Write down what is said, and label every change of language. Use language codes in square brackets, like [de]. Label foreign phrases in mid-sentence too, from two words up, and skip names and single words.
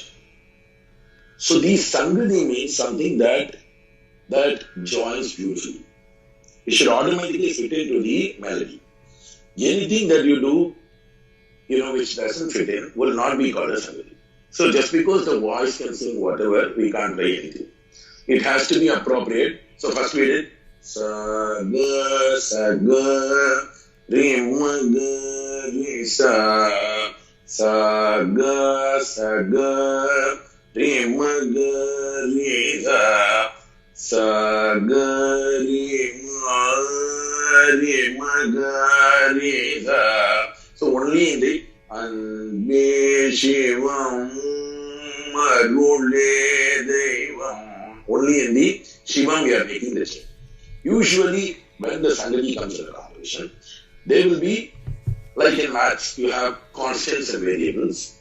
[en] So, these sangati means something that joins beautifully. It should automatically fit into the melody. Anything that you do, which doesn't fit in, will not be called a sangati. So just because the voice can sing whatever, we can't play anything. It has to be appropriate. So first we did sa ga sa ga re ma ga re sa ga sa ga re ma ga re sa ga re ma ga re sa. So only in the [ta] Anbe Shivam Arule Devam. [en] Only in the Shivam we are making the change. Usually when the sangati comes in the composition, there will be, like in maths, you have constants and variables.